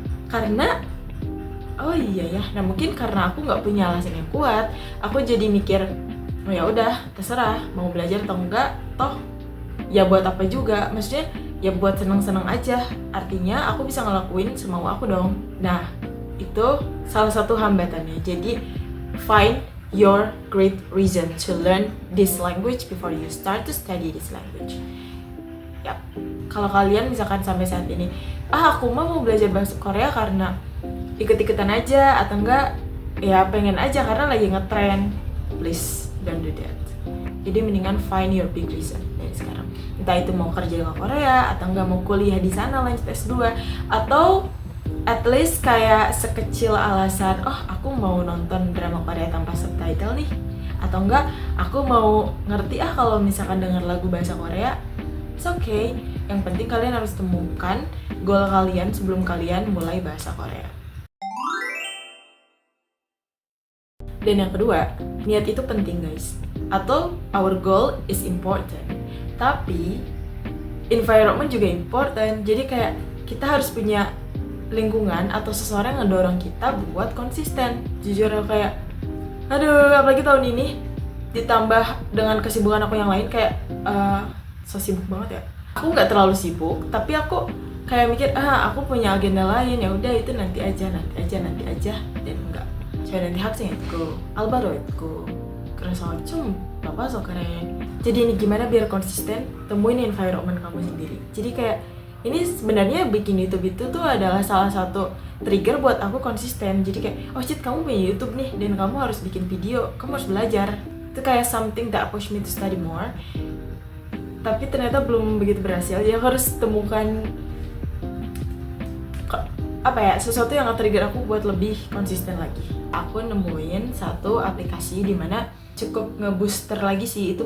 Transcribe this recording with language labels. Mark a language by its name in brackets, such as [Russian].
[Indonesian] Karena oh iya ya, nah mungkin karena aku nggak punya alasan yang kuat, aku jadi mikir oh ya udah terserah mau belajar atau enggak, toh ya buat apa juga, maksudnya ya buat seneng-seneng aja, artinya aku bisa ngelakuin semau aku dong. Nah itu salah satu hambatannya. Jadi [English] find your great reason to learn this language before you start to study this language. [Indonesian] Ya, kalau kalian misalkan sampai saat ini aku mau belajar bahasa Korea karena ikut-ikutan aja atau enggak ya pengen aja karena lagi ngetrend, [English] please don't do that. [Indonesian] Jadi mendingan [English] find your big reason [Indonesian] dari sekarang. Entah itu mau kerja di Korea atau enggak mau kuliah di sana lanjut S2, atau at least kayak sekecil alasan aku mau nonton drama Korea tanpa subtitle nih, atau enggak aku mau ngerti kalau misalkan denger lagu bahasa Korea. [English] It's okay. [Indonesian] Yang penting kalian harus temukan goal kalian sebelum kalian mulai bahasa Korea. Dan yang kedua, niat itu penting guys. [English] Atau our goal is important. [Indonesian] Tapi environment juga important. Jadi kayak kita harus punya lingkungan atau seseorang yang ngedorong kita buat konsisten. Jujur kayak aduh, apalagi tahun ini ditambah dengan kesibukan aku yang lain kayak so sibuk banget ya. Aku nggak terlalu sibuk, tapi aku kayak mikir aku punya agenda lain, ya udah itu nanti aja dan enggak. [Korean] 저희는 대학생이었고 알바로였고 그래서 좀 바빠서 그래. [Indonesian] Jadi ini gimana biar konsisten, temuin environment kamu sendiri. Jadi kayak ini sebenarnya bikin YouTube itu tuh adalah salah satu trigger buat aku konsisten. Jadi kayak Cid kamu punya YouTube nih dan kamu harus bikin video, kamu harus belajar. Itu kayak [English] something that push me to study more. [Indonesian] Tapi ternyata belum begitu berhasil. Jadi aku harus temukan sesuatu yang nge-trigger aku buat lebih konsisten lagi. Aku nemuin satu aplikasi dimana cukup ngebooster lagi sih.